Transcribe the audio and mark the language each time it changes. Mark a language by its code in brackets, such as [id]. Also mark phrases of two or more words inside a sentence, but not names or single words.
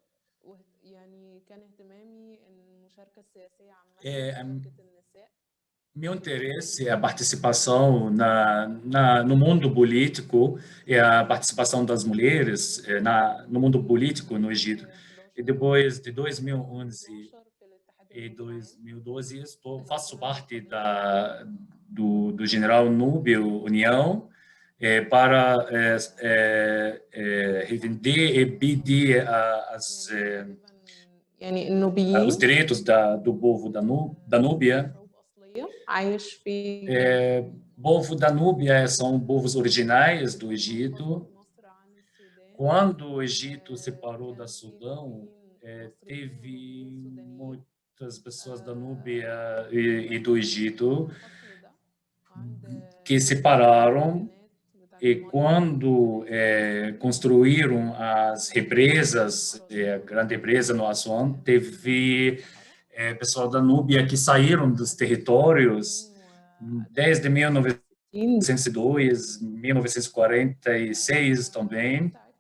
[pt] Meu interesse é a participação no mundo político e a participação das mulheres no mundo político no Egito. E depois de 2011 e 2012, faço parte do General Núbio União para defender e pedir [ar] يعني النوبيين [pt] os direitos do povo da Núbia. [ar] عايش في [pt] O povo da Núbia são povos originais do Egito. Quando o Egito separou da Sudão, teve muitas pessoas da Núbia e do Egito que separaram, e quando construíram as represas, a grande represa no Aswan, teve pessoal da Núbia que saíram dos territórios desde 1902, 1946 também.